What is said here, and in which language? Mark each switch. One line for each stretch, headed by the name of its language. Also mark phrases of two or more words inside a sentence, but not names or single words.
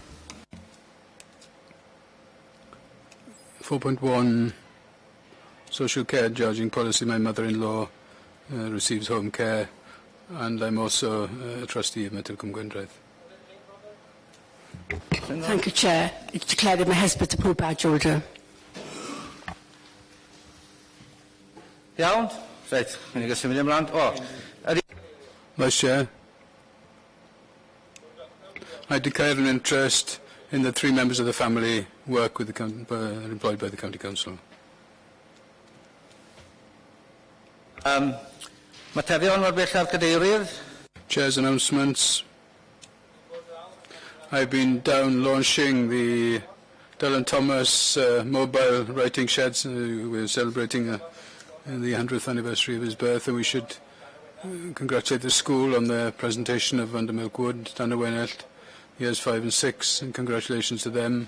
English: 4.1, social care charging policy. My mother-in-law receives home care, and I'm also a trustee of Metilcombe Gwendraeth. Thank you, Chair. It's declared that my husband's a poor badge holder. Iawn?
Welsh: Reit, mynd i symud ymlaen.
English: Vice Chair, I declare an interest in the 3 members of the family work with the employed by the County Council.
Welsh: Materion mor bellaf cadeirydd.
English: Chair's announcements. I've been down launching the Dylan Thomas mobile writing sheds. We're celebrating the 100th anniversary of his birth, and we should congratulate the school on their presentation of Vandermilk Wood, Dan Wenelt, years 5 and 6, and congratulations to them.